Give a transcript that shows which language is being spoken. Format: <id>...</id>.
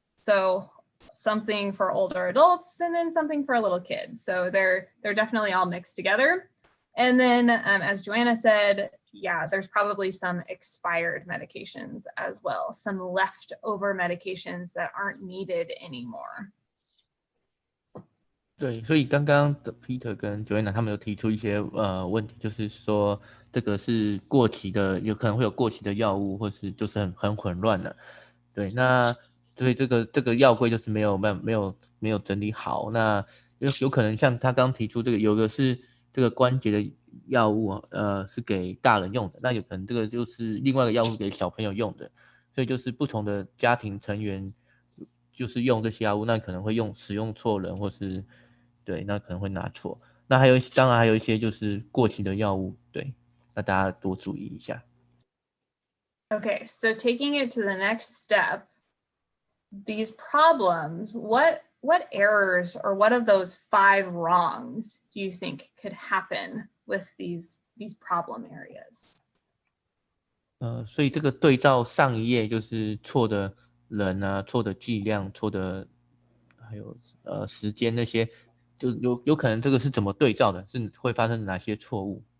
<en>So something for older adults and then something for little kids. So they're definitely all mixed together. And then as Joanna said, yeah, there's probably some expired medications as well, some leftover medications that aren't needed anymore.</en> <zh>对，所以刚刚的 Peter 跟 Joanna 他们有提出一些问题，就是说这个是过期的，有可能会有过期的药物，或是就是很混乱的。对，那所以这个药柜就是没有整理好，那有可能像他刚提出这个，有的是这个关节的药物，是给大人用的，那有可能这个就是另外一个药物给小朋友用的，所以就是不同的家庭成员就是用这些药物，那可能会使用错人，或是对，那可能会拿错。那当然还有一些就是过期的药物，对，那大家多注意一下。</zh> <en>Okay, so taking it to the next step, these problems, what errors or what of those 5 wrongs do you think could happen with these problem areas?</en> <zh>所以这个对照上一页就是错的人啊，错的剂量，错的还有时间那些，就有可能这个是怎么对照的，是会发生哪些错误？</zh>